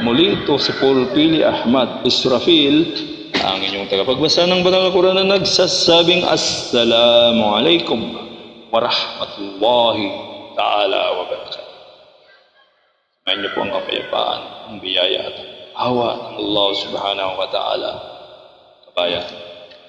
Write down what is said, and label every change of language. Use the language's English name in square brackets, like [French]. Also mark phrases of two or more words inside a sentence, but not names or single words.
[Filipino] Muli, ito si Paul Pili Ahmad Israfil, ang inyong tagapagbasa ng banal na Quran, na nagsasabing [Arabic] السلام عليكم ورحمة الله تعالى وبركاته. [Filipino] Samayin niyo po ang kapayapaan, ang biyaya at awa ng Allah [Arabic] سبحانه وتعالى. [Filipino] Kabayan,